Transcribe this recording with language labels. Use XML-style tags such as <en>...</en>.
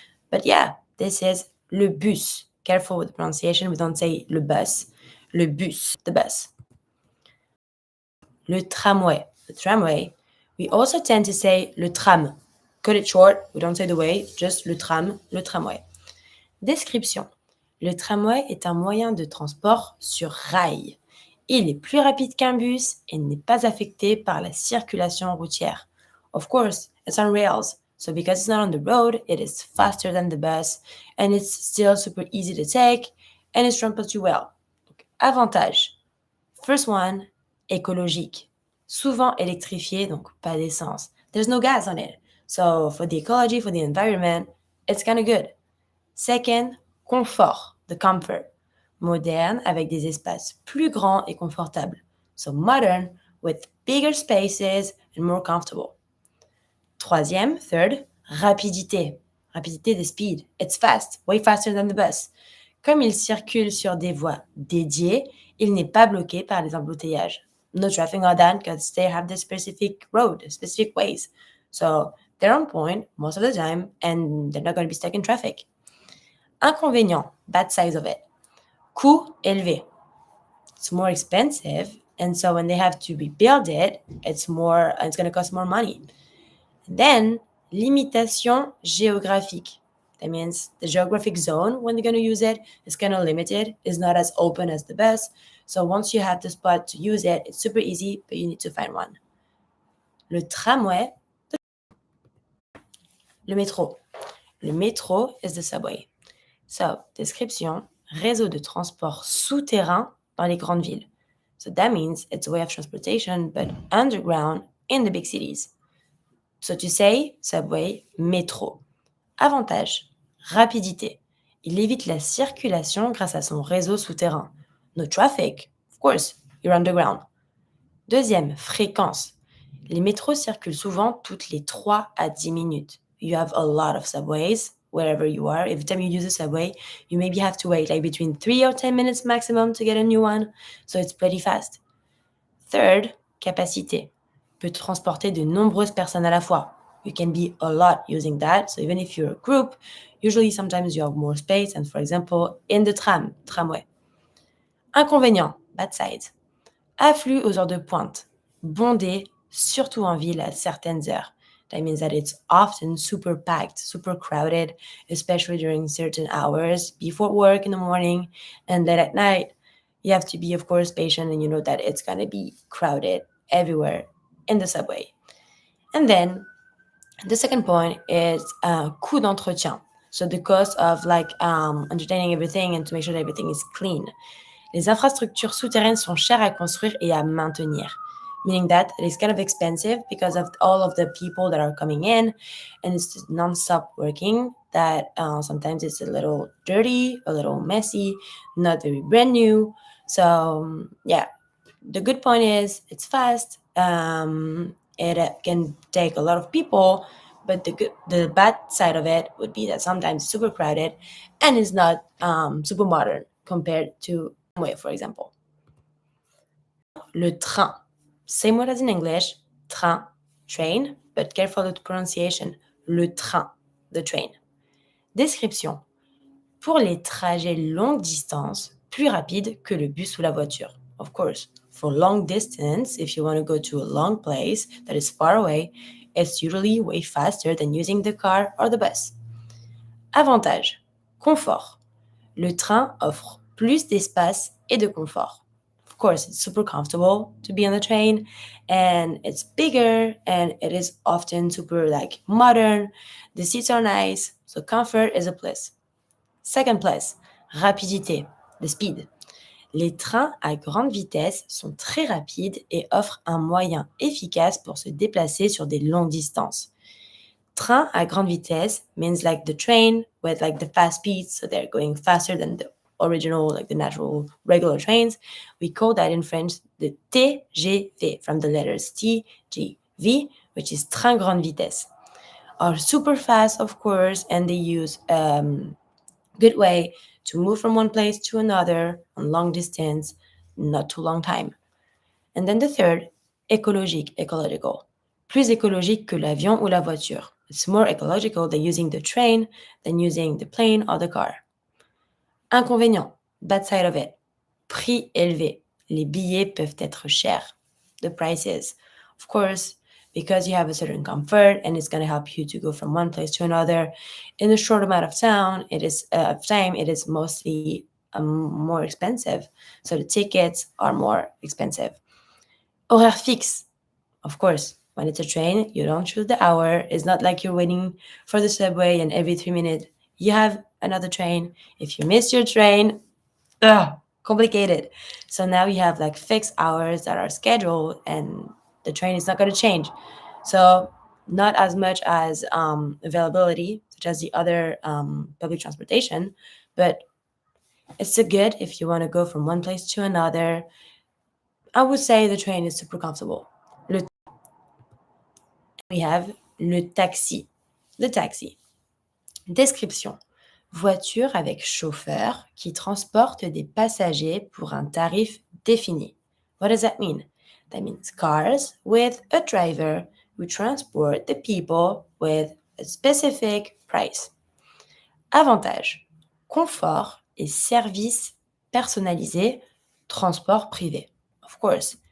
<en>But yeah, this is le bus. Careful with the pronunciation, we don't say le bus. Le bus, the bus. Le tramway, the tramway. We also tend to say le tram. Cut it short, we don't say the way, just le tram, le tramway. Description.</en> <fr>Le tramway est un moyen de transport sur rail. Il est plus rapide qu'un bus et n'est pas affecté par la circulation routière.</fr> <en>Of course, it's on rails, so because it's not on the road, it is faster than the bus and it's still super easy to take and it's transports you well. Avantage. First one, écologique.</en> <fr>Souvent électrifié, donc pas d'essence.</fr> <en>There's no gas on it. So for the ecology, for the environment, it's kind of good. Second, confort, the comfort.</en> <fr>Moderne avec des espaces plus grands et confortables.</fr> <en>So modern with bigger spaces and more comfortable.</en> <fr>Troisième, third, rapidité. Rapidité de</fr> <en>speed. It's fast, way faster than the bus.</en> <fr>Comme il circule sur des voies dédiées, il n'est pas bloqué par les embouteillages.</fr> <en>No traffic on that because they have the specific road, specific ways. So they're on point most of the time and they're not going to be stuck in traffic. Inconvénient, bad side of it.</en> <fr>Coût élevé.</fr> <en>It's more expensive And so when they have to rebuild it, it's going to cost more money. Then,</en> <fr>limitation géographique.</fr> <en>That means the geographic zone, when they're going to use it, is kind of limited. It's not as open as the bus. So once you have the spot to use it, it's super easy, but you need to find one.</en> <fr>Le tramway, le métro.</fr> <en>Le métro is the subway.</en> <fr>So, description, réseau de transport souterrain dans les grandes villes.</fr> <en>So that means it's a way of transportation, but underground in the big cities. So to say, subway, métro. Avantage, rapidité.</en> <fr>Il évite la circulation grâce à son réseau souterrain.</fr> <en>No traffic, of course, you're underground.</en> <fr>Deuxième, fréquence. Les métros circulent souvent toutes les 3 à 10 minutes.</fr> <en>You have a lot of subways wherever you are. Every time you use a subway, you maybe have to wait like between 3 or 10 minutes maximum to get a new one. So it's pretty fast. Third, capacité.</en> <fr>Peut transporter de nombreuses personnes à la fois.</fr> <en>You can be a lot using that. So even if you're a group, usually sometimes you have more space. And for example, in the tramway. Inconvénient, bad side.</en> <fr>Afflux aux heures de pointe. Bondé, surtout en ville à certaines heures.</fr> <en>That means that it's often super packed, super crowded, especially during certain hours, before work in the morning and late at night. You have to be, of course, patient and you know that it's going to be crowded everywhere in the subway. And then the second point is</en> <fr>coût d'entretien.</fr> <en>So the cost of entertaining everything and to make sure that everything is clean.</en> <fr>Les infrastructures souterraines sont chères à construire et à maintenir,</fr> <en>meaning that it is kind of expensive because of all of the people that are coming in, and it's non-stop working that sometimes it's a little dirty, a little messy, not very brand new. So yeah, the good point is it's fast. It can take a lot of people, but the bad side of it would be that sometimes it's super crowded and it's not super modern compared to way, for example. Le train. Same word as in English, train, train, but careful with pronunciation. Le train, the train. Description.</en> <fr>Pour les trajets longue distance, plus rapide que le bus ou la voiture.</fr> <en>Of course, for long distance, if you want to go to a long place that is far away, it's usually way faster than using the car or the bus.</en> <fr>Avantage. Confort. Le train offre plus d'espace et de confort.</fr> <en>Of course, it's super comfortable to be on the train and it's bigger and it is often super modern. The seats are nice, so comfort is a plus. Second plus, rapidité, the speed.</en> <fr>Les trains à grande vitesse sont très rapides et offrent un moyen efficace pour se déplacer sur des longues distances. Train à grande vitesse</fr> <en>means the train with the fast speeds, so they're going faster than the original, the natural regular trains. We call that in French the TGV, from the letters T, G, V, which is</en> <fr>train grande vitesse.</fr> <en>Are super fast, of course, and they use good way to move from one place to another on long distance, not too long time. And then the third, écologique, ecological.</en> <fr>Plus écologique que l'avion ou la voiture.</fr> <en>It's more ecological than using the train than using the plane or the car. Inconvénient, bad side of it.</en> <fr>Prix élevé. Les billets peuvent être chers.</fr> <en>The prices. Of course, because you have a certain comfort and it's going to help you to go from one place to another in a short amount of time, it is mostly more expensive. So the tickets are more expensive.</en> <fr>Horaire fixe.</fr> <en>Of course, when it's a train, you don't choose the hour. It's not like you're waiting for the subway and every 3 minutes you have another train. If you miss your train, complicated. So now you have fixed hours that are scheduled and the train is not going to change. So not as much as availability, such as the other public transportation, but it's a good if you want to go from one place to another. I would say the train is super comfortable. We have le taxi. Le taxi. Description.</en> <fr>Voiture avec chauffeur qui transporte des passagers pour un tarif défini.</fr> <en>What does that mean? That means cars with a driver who transport the people with a specific price. Avantage.</en> <fr>Confort et services personnalisés, transport privé.</fr> <en>Of course,</en>